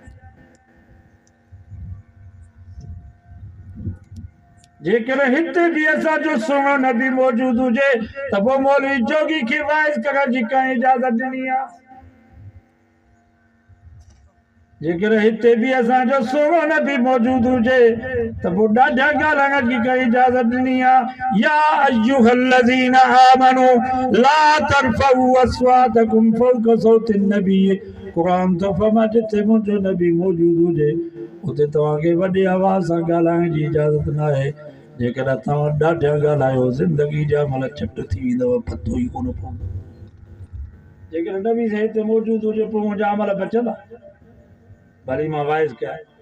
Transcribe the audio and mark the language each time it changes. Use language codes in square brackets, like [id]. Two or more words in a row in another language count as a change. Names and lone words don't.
[sd] जेकर हिते भी असांजो सुहिणो नबी मौजूद हुजे त पोइ मौलवी जोगी खे वाइज़ करण जी कंहिं इजाज़त ॾिनी आहे? जेकर हिते भी असांजो सुहिणो नबी मौजूद हुजे त पोइ ॾाढा ॻाल्हाइण जी कंहिं इजाज़त ॾिनी आहे? [ar] يا أيها الذين آمنوا لا ترفعوا أصواتكم فوق صوت النبي. [sd] कुरान तो फरमा जिथे मुंहिंजो नबी मौजूद हुजे उते तव्हांखे वॾी आवाज़ सां ॻाल्हाइण जी इजाज़त न आहे। जेकर तव्हां ॾाढा ॻाल्हायो ज़िंदगी जा अमल चट थी वेंदव, पतो ई कोन पवंदो। जेकर नबी से हिते मौजूद हुजे पोइ मुंहिंजा अमल बचंदा? भली मां वाइज़ कया।